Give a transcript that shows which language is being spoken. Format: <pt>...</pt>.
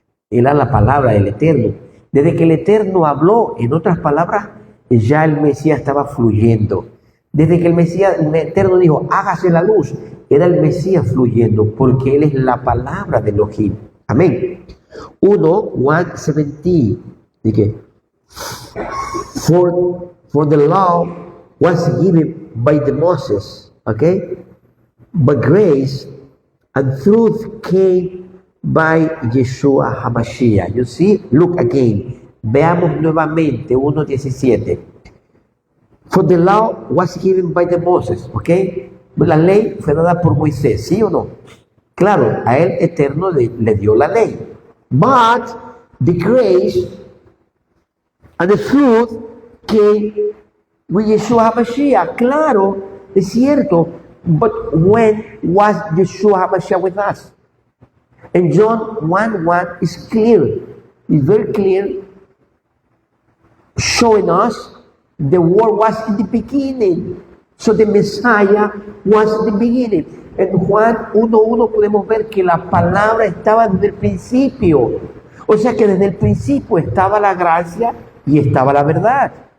<es>Era la palabra del Eterno. Desde que el Eterno habló, en otras palabras, ya el Mesías estaba fluyendo. Desde que el Eterno dijo, hágase la luz, era el Mesías fluyendo, porque Él es la palabra de Elohim. Amén. 1:17. Dije,</es> <en>for the law was given by the Moses, okay? But grace and truth came by Yeshua HaMashiach. You see? Look again.</en> <es>Veamos nuevamente 1:17.</es> <en>For the law was given by the Moses, okay?</en> <es>La ley fue dada por Moisés, ¿sí o no? Claro, a él Eterno le dio la ley.</es> <en>But the grace and the truth came with Yeshua HaMashiach.</en> <es>Claro, es cierto.</es> <en>But when was Yeshua HaMashiach with us? And John 1:1 is clear. It's very clear, showing us the word was in the beginning. So the Messiah was in the beginning.</en> <es>En Juan 1:1 podemos ver que la palabra estaba desde el principio. O sea que desde el principio estaba la gracia y estaba la verdad.</es>